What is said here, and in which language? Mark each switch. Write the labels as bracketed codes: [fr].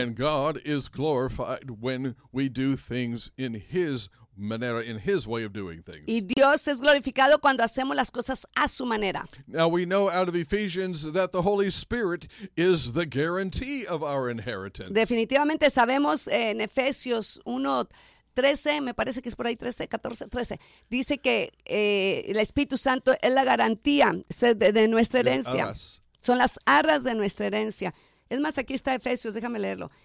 [en] And God is glorified when we do things in His manera, in His way of doing things. [es] Y Dios es glorificado cuando hacemos las cosas a su manera. [en] Now we know out of Ephesians that the Holy Spirit is the guarantee of our inheritance. [es] Definitivamente sabemos en Efesios 1 13, me parece que es por ahí 13, 14, 13. Dice que el Espíritu Santo es la garantía de nuestra herencia. Son las arras de nuestra herencia. Es más, aquí está Efesios, déjame leerlo.